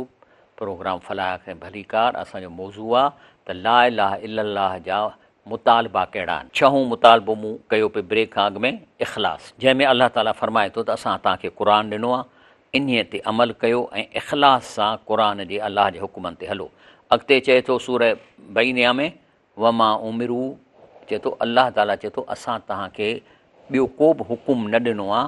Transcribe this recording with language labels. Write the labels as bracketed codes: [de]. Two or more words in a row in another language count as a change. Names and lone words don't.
[sd] प्रोग्राम फलाह ऐं भलीकार। असांजो मौज़ू आहे त [ar] لا إله إلا الله [sd] जा मुतालबा कहिड़ा आहिनि। छहों मुतालबो मूं कयो पिए ब्रेक खां अॻु में इख़लास, जंहिंमें अलाह ताला फरमाए थो त असां तव्हांखे क़ुरान ॾिनो आहे, इन्हीअ ते अमल कयो ऐं इख़लास सां क़ुरान जे अलाह जे हुकुमनि ते हलो। अॻिते चए थो सूरह बैनिया में [ar] وما أمروا, [sd] चए थो अलाह ताला चए थो असां तव्हांखे ॿियो को बि हुकुम न ॾिनो आहे।